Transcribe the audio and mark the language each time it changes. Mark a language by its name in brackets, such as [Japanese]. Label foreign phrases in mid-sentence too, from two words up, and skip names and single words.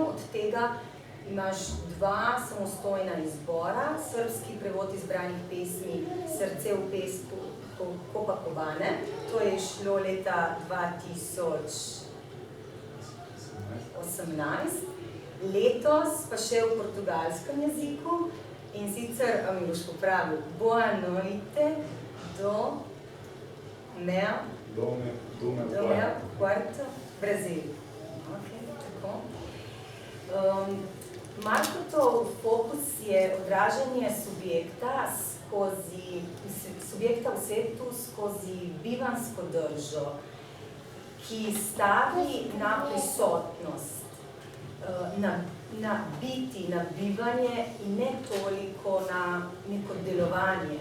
[Slovenian] Od tega imaš 2 samostojna izbora, srbski prevod izbranih pesmi Srce v pesku Copacabane, to je šlo leta 2018, letos pa še v portugalskem jeziku, in sicer, mi boš popravil, [Portuguese] Boa noite do meu quarto Brasil. [Slovenian] Tako. Markotov fokus je odražanje subjekta v svetu skozi bivansko držo, ki stavi na prisotnost, na biti, na bivanje in ne toliko na neko delovanje.